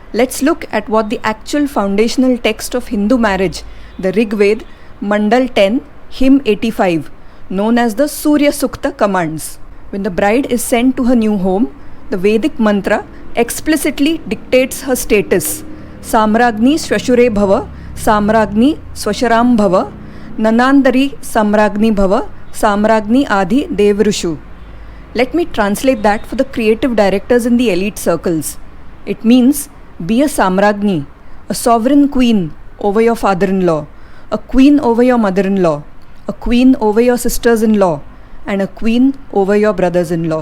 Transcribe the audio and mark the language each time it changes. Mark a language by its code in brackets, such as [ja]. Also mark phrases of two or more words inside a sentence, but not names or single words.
[en] Let's look at what the actual foundational text of Hindu marriage, the Rig Veda, Mandal 10, Hymn 85, known as the Suryaa Sukta commands. When the bride is sent to her new home, the Vedic mantra explicitly dictates her status. [sa] Samrajni Swashure Bhava, Samrajni Swasharam Bhava, Nanandari Samrajni Bhava, Samrajni Adi Devrushu. [en] Let me translate that for the creative directors in the elite circles. It means be a Samrajni, a sovereign queen over your father-in-law, a queen over your mother-in-law, a queen over your sisters-in-law, and a queen over your brothers-in-law.